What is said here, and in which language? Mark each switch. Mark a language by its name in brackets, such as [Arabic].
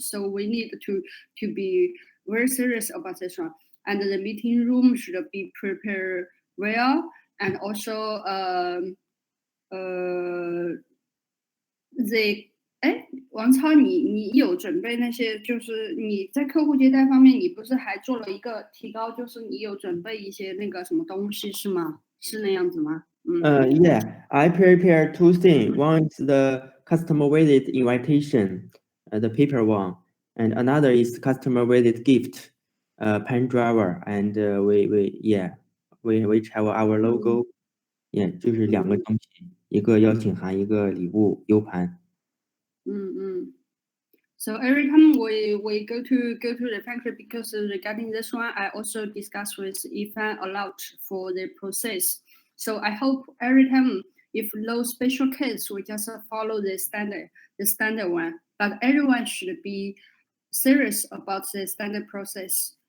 [English] So we need to be very serious about this one. And the meeting room should be prepared well, and also the [Chinese] 哎，王超，你有准备那些？就是你在客户接待方面，你不是还做了一个提高？就是你有准备一些那个什么东西是吗？是那样子吗？ [English] Yeah, I prepare two things. One is the customer visit invitation, the paper one, and another is customer visit gift, pen driver, and which have our logo. [Chinese] Yeah，就是两个东西，一个邀请函，一个礼物 U 盘。 [English] So every time we go to the factory, because regarding this one, I also discuss with Ifan a lot for the process. So I hope every time, if no special case, we just follow the standard one. But everyone should be serious about the standard process.